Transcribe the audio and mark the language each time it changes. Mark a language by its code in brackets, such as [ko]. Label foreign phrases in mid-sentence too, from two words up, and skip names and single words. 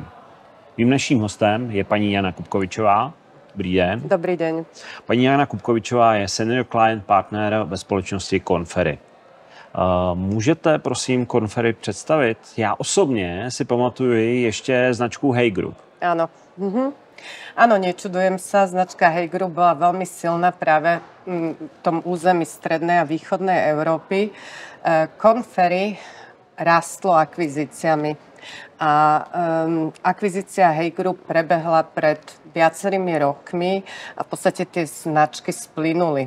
[cs] Mým dnešním hostem je paní Jana Kupkovičová. Dobrý den. Dobrý den. Paní Jana Kupkovičová je [en] Senior Client Partner [cs] ve společnosti Conferry. Můžete, prosím, Conferry představit? Já osobně si pamatuju ještě značku Hey Group. [sk] Áno. Áno, nečudujem sa. Značka Hey Group bola veľmi silná práve v tom území strednej a východnej Európy. Conferry rástlo akvizíciami. A akvizícia Hey Group prebehla pred viacerými rokmi a v podstate tie značky splynuli.